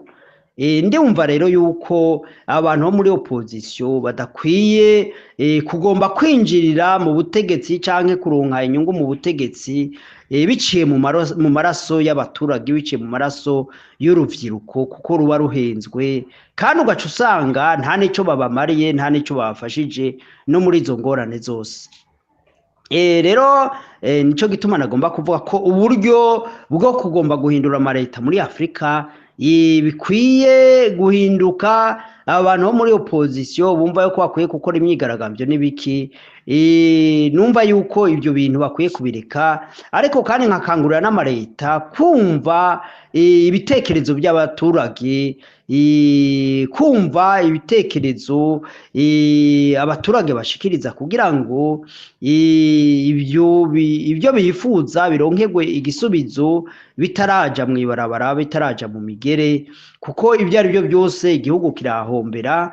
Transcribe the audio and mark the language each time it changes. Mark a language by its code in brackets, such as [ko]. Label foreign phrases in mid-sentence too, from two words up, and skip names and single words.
[rn] Ndumva rero yuko abantu bo muri opposition badakwiye kugomba kwinjirira mu butegetsi canke kuronka inyungu mu butegetsi biciye mu maraso y'abaturage, biciye mu maraso y'uruvyiruko, kuko ruba ruhenzwe kandi ugaca usanga nta nico babamariye, nta nico babafashije no muri izo ngorane zose. Rero nico gituma nagomba kuvuga ko uburyo bwo kugomba guhindura amareta muri Afrika bikwiye guhinduka. Abantu bo muri opposition bumva yuko bakwiye gukora imyigaragambyo n'ibiki, numva yuko ibyo bintu bakwiye kubireka. Ariko kandi nkakangurira n'amareta kumva ibitekerezo by'abaturage, kumva ibitekerezo abaturage bashikiriza kugira ngo ibyo bifuza bironkegwe igisubizo bitaraja mu ibarabara, bitaraja mu migere, kuko ibyo ari byo byose igihugu kirahombera.